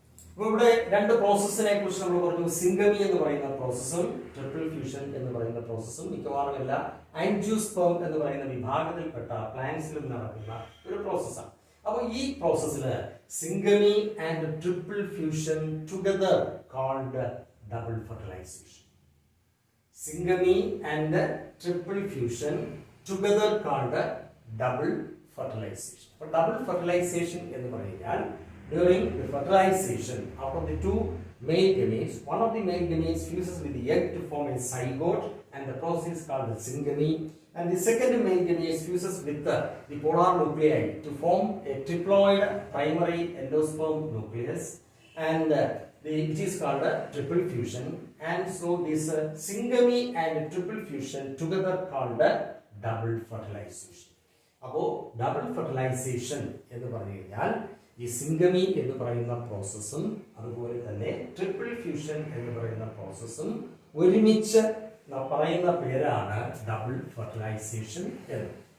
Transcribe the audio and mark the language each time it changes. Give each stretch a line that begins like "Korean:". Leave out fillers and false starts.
Malayalam: അപ്പോൾ ഇവിടെ രണ്ട് പ്രോസസ്സിനെ കുറിച്ച് നമ്മൾ പറഞ്ഞു. സിംഗമി എന്ന് പറയുന്ന പ്രോസസ്സും ട്രിപ്പിൾ ഫ്യൂഷൻ എന്ന് പറയുന്ന പ്രോസസ്സും മിക്കവാറും എല്ലാ ആൻജിയോസ്പേം എന്ന് പറയുന്ന വിഭാഗത്തിൽപ്പെട്ട പ്ലാന്റ്സിലും നടക്കുന്ന ഒരു പ്രോസസ്സാണ്. അപ്പോൾ ഈ പ്രോസസ്സിൽ
English: Syngamy and triple fusion together called double fertilization. Syngamy and triple fusion together called double fertilization.
Malayalam: അപ്പോൾ ഡബിൾ ഫെർട്ടിലൈസേഷൻ എന്ന് പറഞ്ഞാൽ
English: during the fertilization, out of the two male gametes, one of the male gametes fuses with the egg to form a zygote, and the process is called the syngamy. And the second male gamete fuses with the polar nuclei to form a triploid primary endosperm nucleus, and which is called a triple fusion. And so this syngamy and triple fusion together called a double fertilization.
Malayalam: അപ്പോൾ double fertilisation എന്ന് പറഞ്ഞു കഴിഞ്ഞാൽ ഈ syngamy എന്ന് പറയുന്ന പ്രോസസ്സും അതുപോലെ തന്നെ triple fusion എന്ന് പറയുന്ന പ്രോസസ്സും ഒരുമിച്ച് പറയുന്ന പേരാണ് ഡബിൾ ഫെർട്ടിലൈസേഷൻ എന്ന്.